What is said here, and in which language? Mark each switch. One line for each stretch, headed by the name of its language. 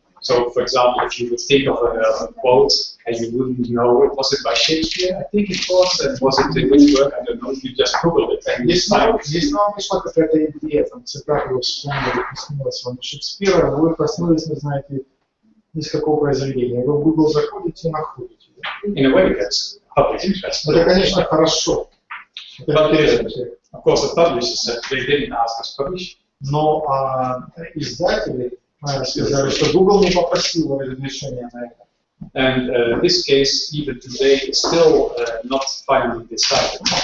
English: So, for example, if you would think of a quote and you wouldn't know, was it by Shakespeare? I think it was, and was it in which work? I don't know. You just Google it and you find it.
Russian: Если вам пришла какая-то идея, там, цитата, вы вспомнили, приснилась вам Шекспира, вы проснулись, не знаете, из какого произведения. Вы в Google заходите и находите.
English: In a way, that's public interest.
Russian: Это, конечно, хорошо. Это интересно.
English: Of course, the publishers said they didn't ask us to publish.
Russian: Но издатели сказали, что Google не попросил разрешения на это.
English: And this case, even today, is still not finally decided.